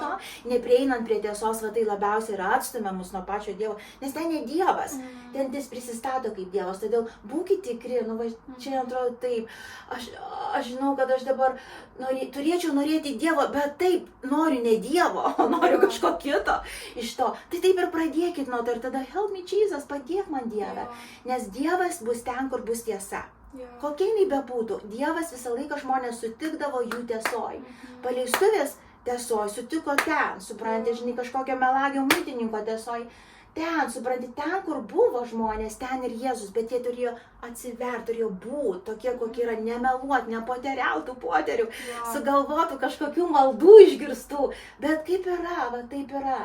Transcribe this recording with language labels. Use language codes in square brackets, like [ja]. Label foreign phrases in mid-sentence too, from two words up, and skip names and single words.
[lt] to, neprieinant prie tiesos, tai labiausia yra atstumia mus nuo pačio Dievo, nes ten ne Dievas, ten jis prisistato kaip Dievas, todėl būkite tikri, čia atrodo taip, aš žinau, kad aš dabar turėčiau norėti Dievo, bet taip, noriu ne Dievo, noriu kažko kito iš to, tai taip ir pradėkit nuo to ir tada [en] help me Jesus, [lt] padėk man Dieve, nes Dievas bus ten, kur bus tiesa. Kokia jinai bebūtų, Dievas visą laiką žmonės sutikdavo jų tiesoj. Paleistuvės tiesoj sutiko ten, supranti, žinai, kažkokio melagio muitininko tiesoj. Ten, supranti, ten, kur buvo žmonės, ten ir Jėzus, bet jie turėjo atsiverti, turėjo būti tokie, kokie yra, nemeluoti, nepoteriautų poterių, sugalvotų kažkokių maldų išgirstų, bet kaip yra, taip yra.